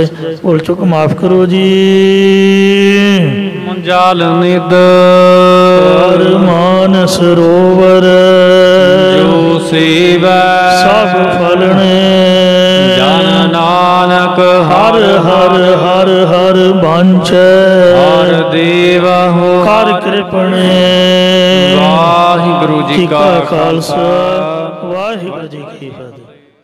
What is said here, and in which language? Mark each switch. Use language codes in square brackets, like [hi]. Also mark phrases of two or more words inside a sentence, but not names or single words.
[pa] ਭੁੱਲ ਚੁੱਕ ਮਾਫ ਕਰੋ ਜੀ। ਜਲ ਨਿਦ ਮਾਨ ਸਰੋਵਰ ਜੋ ਸੇਵੈ ਸਭ ਫਲਣੇ ਜਨ ਨਾਨਕ ਹਰ ਹਰ ਹਰ ਹਰ ਬਾਂਛੈ ਹਰ ਦੇਵਾ ਹੋ ਕਰ ਕ੍ਰਿਪਣੇ ਵਾਹਿਗੁਰੂ ਜੀ ਕਾ ਖਾਲਸਾ ਵਾਹਿਗੁਰੂ ਜੀ ਕੀ ਫਤਹਿ।